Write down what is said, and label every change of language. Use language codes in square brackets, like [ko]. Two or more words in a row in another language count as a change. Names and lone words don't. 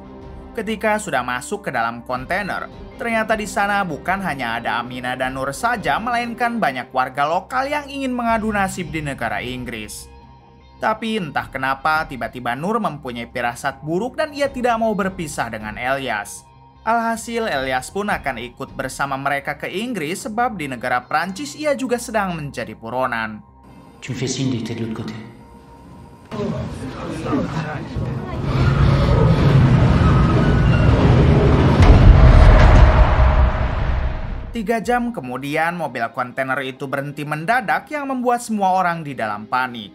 [id] Ketika sudah masuk ke dalam kontainer, ternyata di sana bukan hanya ada Amina dan Nur saja, melainkan banyak warga lokal yang ingin mengadu nasib di negara Inggris. Tapi entah kenapa tiba-tiba Nur mempunyai firasat buruk dan ia tidak mau berpisah dengan Elias. Alhasil Elias pun akan ikut bersama mereka ke Inggris sebab di negara Prancis ia juga sedang menjadi buronan. [fr] Tu me fais signe dès que t'es de l'autre côté. [id] 3 jam kemudian, mobil kontainer itu berhenti mendadak yang membuat semua orang di dalam panik.